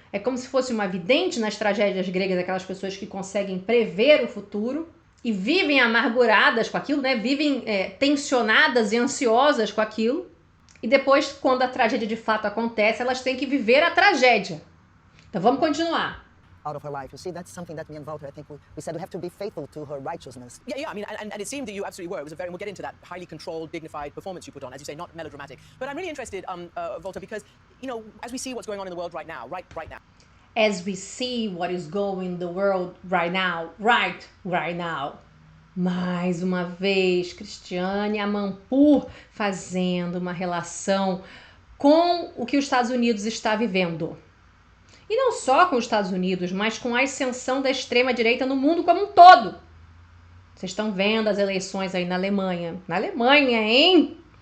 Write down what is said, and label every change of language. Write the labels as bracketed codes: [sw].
[pt] É como se fosse uma vidente nas tragédias gregas, aquelas pessoas que conseguem prever o futuro e vivem amarguradas com aquilo, né? Vivem tensionadas e ansiosas com aquilo. E depois, quando a tragédia de fato acontece, elas têm que viver a tragédia. Então vamos continuar. [en] Out of her life. You see, that's something that me and Walter, I think we said we have to be faithful to her righteousness. Yeah, I mean, and it seemed that you absolutely were. It was we'll get into that highly controlled, dignified performance you put on, as you say, not melodramatic. But I'm really interested, Walter, because, you know, as we see what's going on in the world right now. As we see what is going in the world right now. [pt] Mais uma vez, Cristiane Amanpour fazendo uma relação com o que os Estados Unidos está vivendo. E não só com os Estados Unidos, mas com a ascensão da extrema-direita no mundo como um todo. Vocês estão vendo as eleições aí na Alemanha. Na Alemanha, hein?